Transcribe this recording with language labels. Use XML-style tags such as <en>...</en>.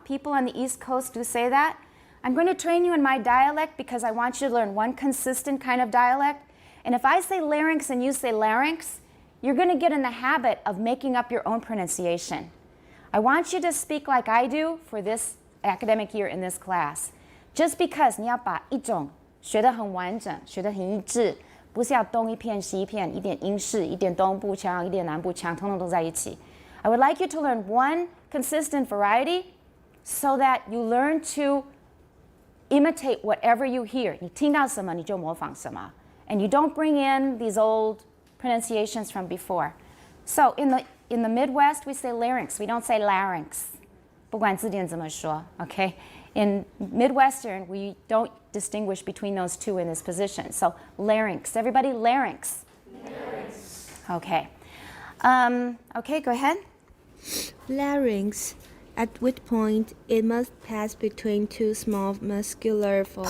<en>People on the East Coast do say that. I'm going to train you in my dialect because I want you to learn one consistent kind of dialect. And if I say larynx and you say larynx, you're going to get in the habit of making up your own pronunciation. I want you to speak like I do for this academic year in this class. Just because</en> <zh>你要把一种学得很完整，学得很一致，不是要东一片西一片，一点英式，一点东部腔，一点南部腔，通通都在一起。</zh> <en>I would like you to learn one consistent variety so that you learn to imitate whatever you hear.</en> <zh>你听到什么你就模仿什么.</zh> <en>And you don't bring in these old pronunciations from before. So in the Midwest, we say larynx. We don't say larynx.</en> <zh>不管字典怎么说, okay?</zh> <en>In Midwestern, we don't distinguish between those two in this position. So larynx. Everybody, larynx. Larynx. Okay. Okay, go ahead. Larynx, at which point it must pass between 2 small muscular folds.</en>